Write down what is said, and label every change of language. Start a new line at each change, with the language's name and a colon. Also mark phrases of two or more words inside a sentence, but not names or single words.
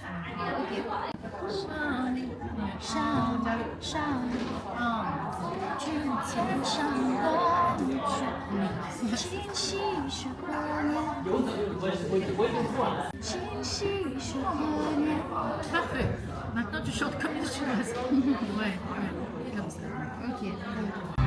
Chinese: 上知天上光去，今夕是何年？今夕是何年？
French: parfait. Maintenant, tu chantes comme une chinoise. Ouais, comme ça. Ok.